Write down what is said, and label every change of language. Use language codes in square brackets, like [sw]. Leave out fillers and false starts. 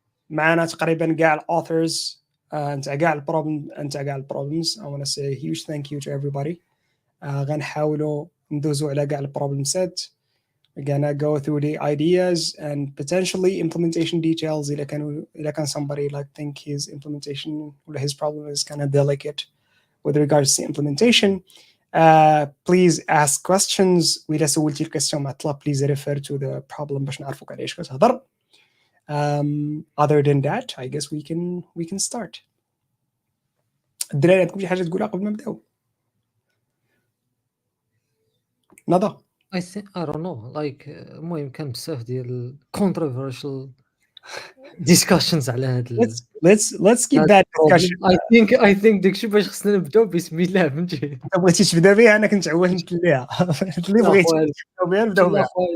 [ar] معنا تقريبا كاع الاوثرز نتاع كاع البروبلمز. [en] I want to say a huge thank you to everybody. [ar] غنحاولوا ندوزو على كاع البروبلم set. [en] We're gonna go through the ideas and potentially implementation details. [ar] إذا كان [en] somebody like think his implementation or his problem is kind of delicate with regards to implementation. Please ask questions. [ar] وإذا سولتي الكويستيون معطلة [en] please refer to the problem [ar] باش نعرفوك على ايش كتهضر. [en] Other than that, I guess we can start. [ar] الدراري عندكم شي حاجة تقولها قبل ما نبداو؟ نضا. [en] I don't know, like [ar] المهم كان بزاف ديال [en] controversial discussions [ar] على هاد [en] let's keep that discussion. I think [ar] داكشي باش خصنا نبداو بسم الله فهمتي. انت بغيتي تبدا بها انا كنت عوالت ليها. اللي بغيتي تبداو بها نبداو بها.